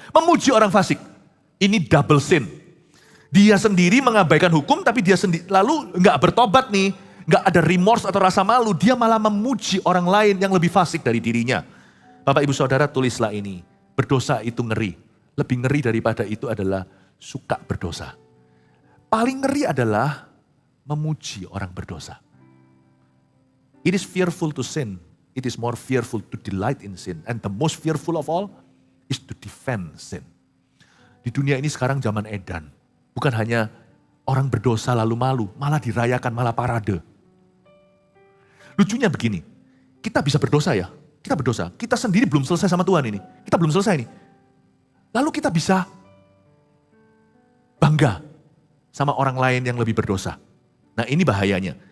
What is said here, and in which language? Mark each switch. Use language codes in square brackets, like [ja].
[id] Memuji orang fasik, ini [en] double sin. [id] Dia sendiri mengabaikan hukum, tapi dia sendiri lalu nggak bertobat nih, nggak ada remorse atau rasa malu, dia malah memuji orang lain yang lebih fasik dari dirinya. Bapak Ibu Saudara tulislah ini, berdosa itu ngeri. Lebih ngeri daripada itu adalah suka berdosa. Paling ngeri adalah memuji orang berdosa. [en] It is fearful to sin, it is more fearful to delight in sin. And the most fearful of all is to defend sin. [id] Di dunia ini sekarang zaman edan. Bukan hanya orang berdosa lalu malu, malah dirayakan, malah parade. Lucunya begini, kita bisa berdosa ya, kita berdosa. Kita sendiri belum selesai sama Tuhan ini, kita belum selesai nih. Lalu kita bisa bangga sama orang lain yang lebih berdosa. Nah ini bahayanya.